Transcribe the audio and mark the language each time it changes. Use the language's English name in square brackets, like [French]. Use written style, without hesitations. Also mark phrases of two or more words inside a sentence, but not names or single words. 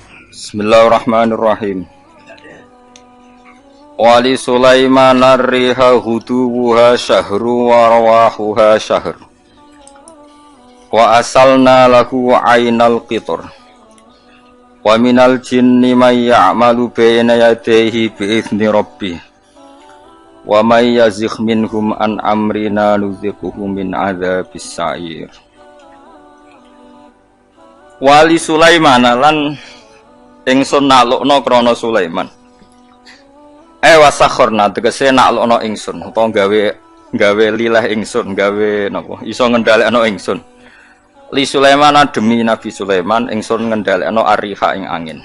[Arabic] بسم الله الرحمن الرحيم ولسليمان الريح غدوها شهر ورواحها شهر. وأسلنا له عين القطر. ومن الجن من يعمل بين يديه بإذن ربه. ومن يزغ منهم عن أمرنا نذقه من عذاب السعير. ولسليمان [Javanese] lan ingsun naklukna krana Sulaiman. Wasakhorna tegese naklukna ingsun utawa gawe lilah ingsun, gawe napa iso ngendhalekno ingsun. [Arabic] لسليمان [Javanese] demi Nabi Sulaiman ingsun ngendhalekno ar-riha ing angin.